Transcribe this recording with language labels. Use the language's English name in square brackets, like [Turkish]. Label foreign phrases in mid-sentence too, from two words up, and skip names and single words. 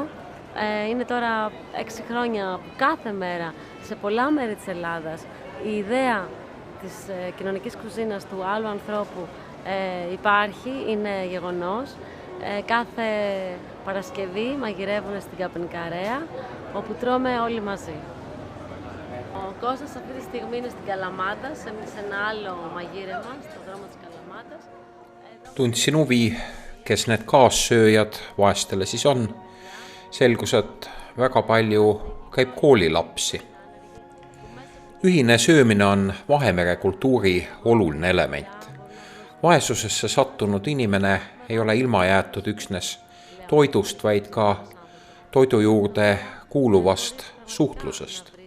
[Greek] Είναι τώρα 6 χρόνια που κάθε μέρα σε πολλά μέρη της Ελλάδας η ιδέα της κοινωνικής κουζίνας του άλλου ανθρώπου υπάρχει, είναι γεγονός. Κάθε Παρασκευή μαγειρεύουν στην Καπνικαρέα, όπου τρώμε όλοι μαζί. Ο Κώστας αυτή τη στιγμή είναι στην Καλαμάτα, σε ένα άλλο μαγείρεμα, στον δρόμο της Καλαμάτας. [Estonian] Tundsin huvi, kes need kaassööjad vaestele siis on. Selgus, et väga palju käib koolilapsi. Ühine söömine on Vahemere kultuuri oluline element. Vaesusesse sattunud inimene ei ole ilma jäetud üksnes toidust, vaid ka toidu juurde kuuluvast suhtlusest.